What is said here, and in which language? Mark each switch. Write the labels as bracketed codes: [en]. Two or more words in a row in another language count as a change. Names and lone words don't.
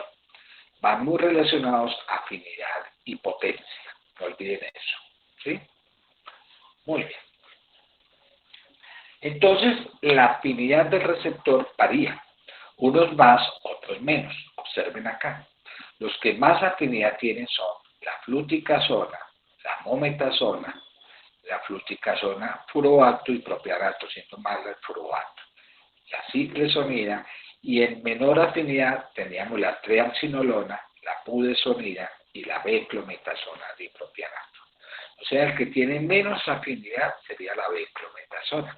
[es] Van muy relacionados afinidad y potencia, no olviden eso, ¿sí? Muy bien. Entonces, la afinidad del receptor varía, unos más, otros menos. Observen acá. Los que más afinidad tienen son la fluticasona, la mometasona, la fluticasona furoato y propianato, siendo más el furoato, la ciclesonida, y en menor afinidad teníamos la triamcinolona, la budesonida y la beclometasona dipropianato. O sea, el que tiene menos afinidad sería la beclometasona.